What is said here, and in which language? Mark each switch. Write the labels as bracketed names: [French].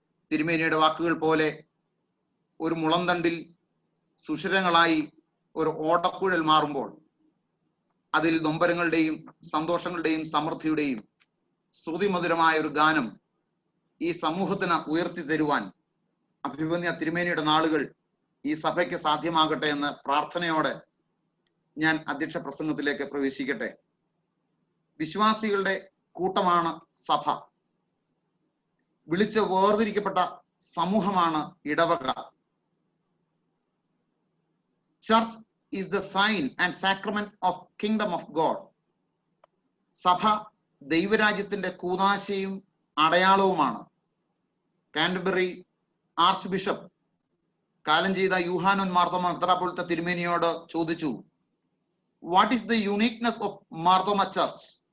[Malayalam] തിരുമേനിയുടെ വാക്കുകൾ പോലെ ഒരു മുളന്തണ്ടിൽ സുഷിരങ്ങളായി ഒരു ഓടക്കുഴൽ മാറുമ്പോൾ അതിൽ നൊമ്പരങ്ങളുടെയും സന്തോഷങ്ങളുടെയും സമൃദ്ധിയുടെയും ശ്രുതിമധുരമായ ഒരു ഗാനം ഈ സമൂഹത്തിന് ഉയർത്തി തരുവാൻ അഭിമന്യ തിരുമേനിയുടെ നാളുകൾ ഈ സഭയ്ക്ക് സാധ്യമാകട്ടെ എന്ന് പ്രാർത്ഥനയോടെ ഞാൻ അധ്യക്ഷ പ്രസംഗത്തിലേക്ക് പ്രവേശിക്കട്ടെ. വിശ്വാസികളുടെ കൂട്ടമാണ് സഭ. വിളിച്ച് വേർതിരിക്കപ്പെട്ട സമൂഹമാണ് ഇടവക. [English] Church is the sign and sacrament of kingdom of God. [Malayalam] സഭ ദൈവരാജ്യത്തിന്റെ കൂദാശയും അടയാളവുമാണ്. കാൻറ്റർബറി ആർച്ച് ബിഷപ്പ് കാലം ചെയ്ത യൂഹാനോൻ മാർത്തോമ മെത്രാപ്പൊലീത്ത തിരുമേനിയോട് ചോദിച്ചു, [English] What is the uniqueness of Marthoma church?